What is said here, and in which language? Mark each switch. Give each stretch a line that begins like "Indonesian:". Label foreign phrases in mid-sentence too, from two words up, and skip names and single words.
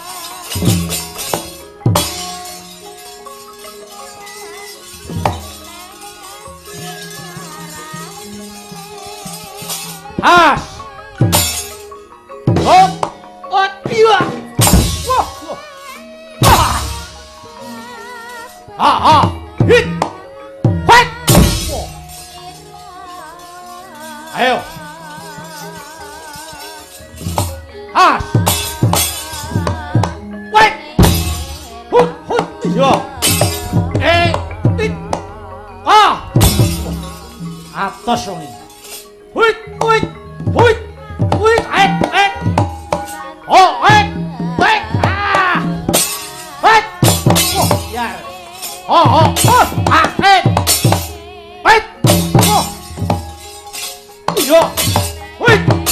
Javanese: Has. Iya. Wah. Hit. Hit. Ayo. Has. Wait. Hut. Iya. Hit. Atas wong iki. Hit. Oh, wait. Ya. Oh. Wait. Oh. Iya. Wait.